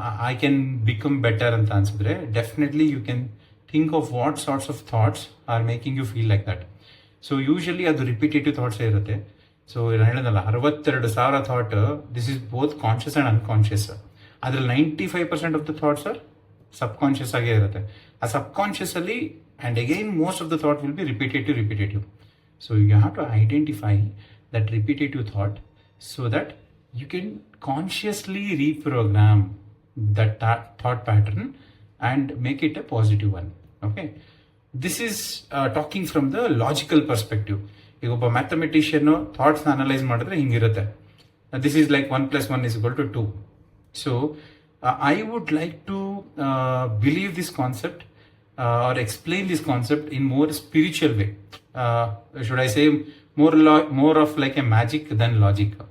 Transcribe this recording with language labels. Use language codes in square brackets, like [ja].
[en] I can become better [kn] ಅಂತ ಅನ್ಸಿದ್ರೆ [en] Definitely you can think of what sorts of thoughts are making you feel like that. [kn] So usually ಅದು repetitive ಥಾಟ್ಸೇ ಇರುತ್ತೆ. So ನಾನು ಹೇಳಿದ್ನಲ್ಲ 62,000 thought, [en] This is both conscious and unconscious. ಅದ್ರಲ್ಲಿ 95% of the thoughts are subconscious [kn] ಆಗೇ ಇರುತ್ತೆ. ಆ subconscious ಅಲ್ಲಿ [en] and again most of the thought will be repetitive. So you have to identify that repetitive thought so that you can consciously reprogram that thought pattern and make it a positive one. Okay, this is talking from the logical perspective. [kn] ಈಗ ಒಬ್ಬ mathematician ಥಾಟ್ಸ್ನ analyse ಮಾಡಿದ್ರೆ ಹಿಂಗಿರುತ್ತೆ, [en] this is like [kn] 1 + 1 = 2. [en] So I would like to believe this concept or explain this concept in more spiritual way. Should I say more of like a magic than logic.